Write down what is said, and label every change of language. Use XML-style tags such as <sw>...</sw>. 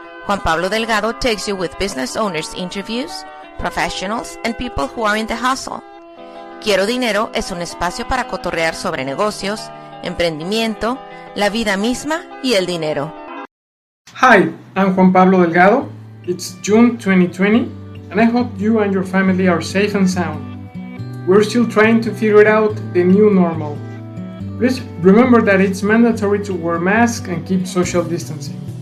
<en>Juan Pablo Delgado takes you with business owners interviews, professionals, and people who are in the hustle.</en> <es>Quiero Dinero es un espacio para cotorrear sobre negocios, emprendimiento, la vida misma y el dinero.</es> <en>Hi, I'm Juan Pablo Delgado. It's June 2020, and I hope you and your family are safe and sound. We're still trying to figure out the new normal. Please remember that it's mandatory to wear masks and keep social distancing.</en>